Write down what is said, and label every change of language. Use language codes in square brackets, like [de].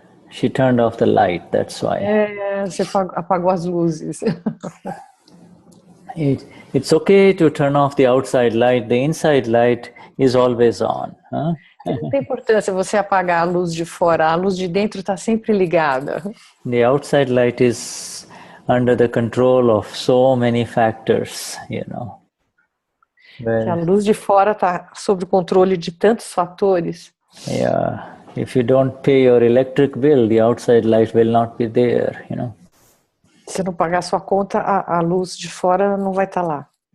[en] She turned off the light. That's why. [pt] Você apagou as luzes. [en] It's okay to turn off the outside light. The inside light is always on. Huh? [pt] Não tem importância você apagar a luz de fora. A luz de dentro está sempre ligada. [en] The outside light is under the control of so many factors, you know. [pt] A luz de fora está sob o controle de tantos fatores. [en] Yeah. If you don't pay your electric bill, the outside light will not be there, you know. [pt] Se não pagar sua conta, a luz de fora não vai estar lá.